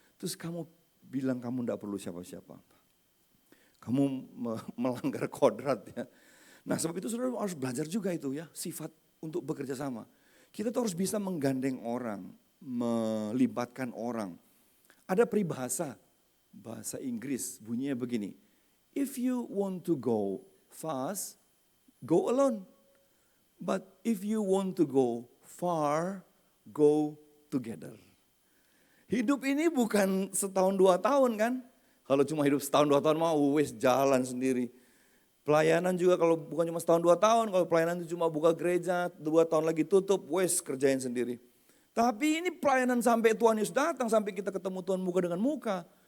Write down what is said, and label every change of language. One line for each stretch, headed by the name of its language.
Indonesian: Terus kamu bilang kamu enggak perlu siapa-siapa. Kamu melanggar kodrat ya. Nah sebab itu saudara harus belajar juga itu ya, sifat untuk bekerja sama. Kita tuh harus bisa menggandeng orang, melibatkan orang. Ada peribahasa, bahasa Inggris bunyinya begini.
English: If you want to go fast, go alone. But if you want to go far, go together.
Indonesian: Hidup ini bukan setahun 2 tahun kan. Kalau cuma hidup setahun 2 tahun mau wes jalan sendiri. Pelayanan juga kalau bukan cuma setahun 2 tahun, kalau pelayanan itu cuma buka gereja, 2 tahun lagi tutup, wes kerjain sendiri. Tapi ini pelayanan sampai Tuhan Yesus datang, sampai kita ketemu Tuhan muka dengan muka.